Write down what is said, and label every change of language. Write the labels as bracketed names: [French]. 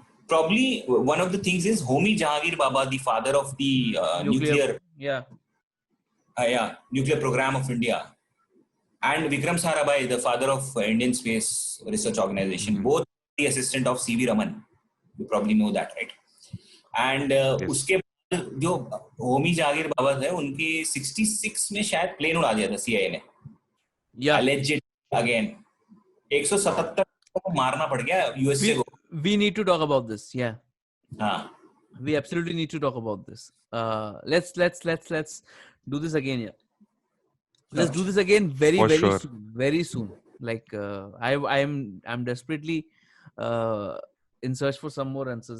[English] Probably one of the things is Homi Jahangir Baba, the father of the nuclear nuclear program of India, and Vikram Sarabhai, the father of Indian Space Research Organization, both the assistant of C.V. Raman. You probably know that, right? [Hindi] And उसके बाद जो होमी जहांगीर बाबा थे, उनके 66 में शायद plane उड़ा दिया था CIA ने. [English] Alleged again. [Hindi] 177 को मारना पड़ गया USA को. [English] We need to talk about this. Yeah. [Hindi] हाँ. [English] We absolutely need to talk about this. Let's do this again. Yeah. Let's do this again very soon. Like I'm desperately in search for some more answers.